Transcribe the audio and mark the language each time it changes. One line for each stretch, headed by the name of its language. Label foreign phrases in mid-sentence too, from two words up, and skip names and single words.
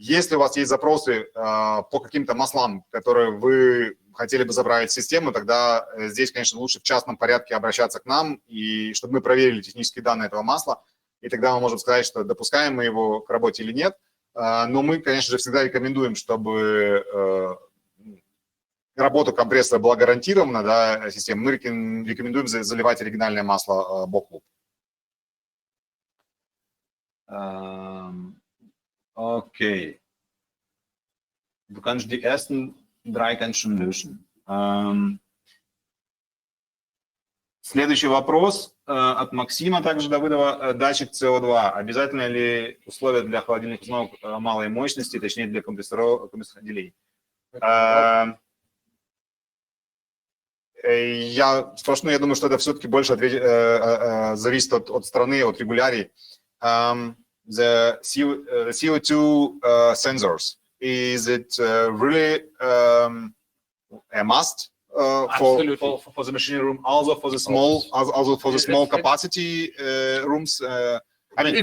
Russian: Если у вас есть запросы по каким-то маслам, которые вы хотели бы заправить в систему, тогда здесь, конечно, лучше в частном порядке обращаться к нам, и чтобы мы проверили технические данные этого масла, и тогда мы можем сказать, что допускаем мы его к работе или нет. Но мы, конечно же, всегда рекомендуем, чтобы работа компрессора была гарантирована, да, системой. Мы рекомендуем заливать оригинальное масло BOCK. Okay.
German: Du kannst die ersten 3 kannst schon löschen.
Russian: Следующий вопрос от Максима, также Давыдова. Датчик CO2. Обязательно ли условия для холодильных установок малой мощности, точнее для компрессорных отделений? Я думаю, что это все-таки больше зависит от страны, от регулярий.
English: The CO2 sensors, is it really a must for the machinery room, also for the small capacity rooms? I mean,